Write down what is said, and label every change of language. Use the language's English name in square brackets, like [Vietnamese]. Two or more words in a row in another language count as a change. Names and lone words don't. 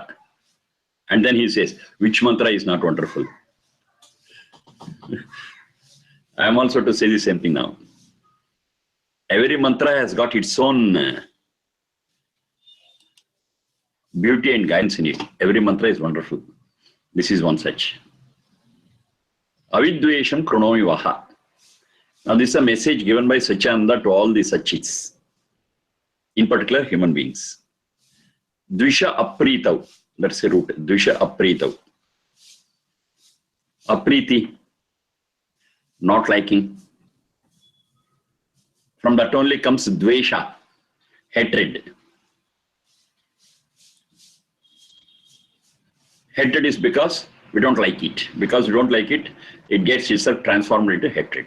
[English] And then he says, which mantra is not wonderful? I am also to say the same thing now. Every mantra has got its own beauty and guidance in it. Every mantra is wonderful. This is one such. [Sanskrit] avidvEsham kRuNOmi vaha. [English] Now this is a message given by Sacchidaananda to all the satchits, in particular human beings. [Sanskrit] Dvisha apritav, [English] that's the root. [Sanskrit] Dvisha apritav. Apriti, [English] not liking. From that only comes dvesha, hatred. Hatred is because we don't like it. Because we don't like it, it gets itself transformed into hatred.